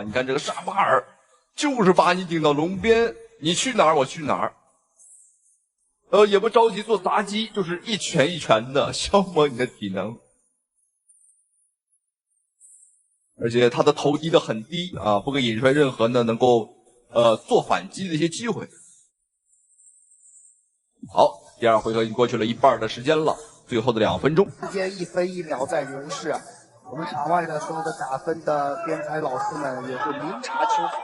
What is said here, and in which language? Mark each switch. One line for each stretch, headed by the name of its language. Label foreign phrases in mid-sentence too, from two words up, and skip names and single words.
Chinese: 你看這個沙姆哈爾，就是把你頂到籠邊，你去哪兒我去哪兒。也不着急做雜技，就是一拳一拳的消磨你的體能，而且他的頭低得很低啊，不給尹帥任何呢能夠做反擊的一些機會。好，第二回合已經過去了一半的時間了，最後的2分鐘，時間1分1秒在流逝啊。我們場外的所有的打分的編採老師們也會明察秋毫。